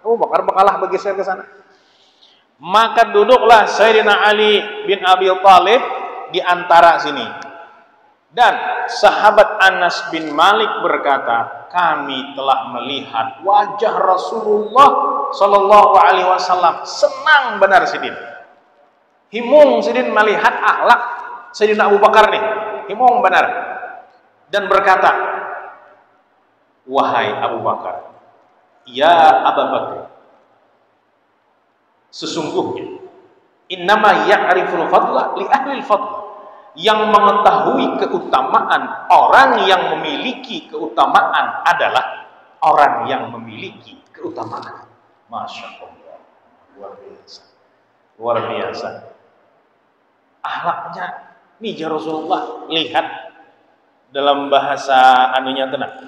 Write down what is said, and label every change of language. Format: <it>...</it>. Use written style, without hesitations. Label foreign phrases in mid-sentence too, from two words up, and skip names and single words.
<id>Abu Bakar bakalah bergeser ke sana. Maka duduklah Sayyidina Ali bin Abi Thalib di antara sini. Dan sahabat Anas bin Malik berkata, kami telah melihat wajah Rasulullah</id> <ar>صلى الله عليه وسلم</ar> <id>senang benar sidin.</id> <bjn>Himung sidin melihat akhlak Sayyidina Abu Bakar nih.</bjn> <id>Himung benar. Dan berkata, wahai Abu Bakar, ya Abu Bakar, sesungguhnya</id> <ar>إنما يعرف الفضل لأهل الفضل,</ar> <id>yang mengetahui keutamaan, orang yang memiliki keutamaan adalah orang yang memiliki keutamaan.</id> <ar>ما شاء الله,</ar> <id>luar biasa, luar biasa. Akhlaknya nih ya Rasulullah, lihat dalam bahasa anunya tenang.</id>